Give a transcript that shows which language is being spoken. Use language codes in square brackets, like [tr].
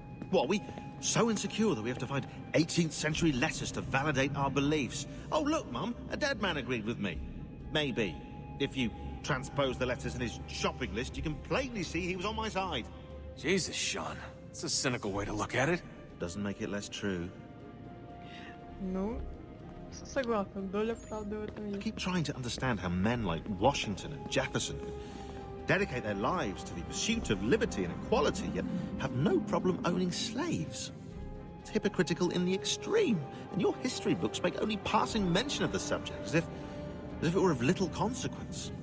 [en] What, are we so insecure that we have to find 18th century letters to validate our beliefs? Oh, look, Mum, a dead man agreed with me. Maybe. If you transpose the letters in his shopping list, you can plainly see he was on my side. Jesus, Sean. It's a cynical way to look at it. Doesn't make it less true. [ru] Ну, согласна, доля правды в этом [en] I [ru] есть. [en] keep trying to understand how men like Washington and Jefferson could dedicate their lives to the pursuit of liberty and equality, yet have no problem owning slaves. It's hypocritical in the extreme, and your history books make only passing mention of the subject, as if it were of little consequence.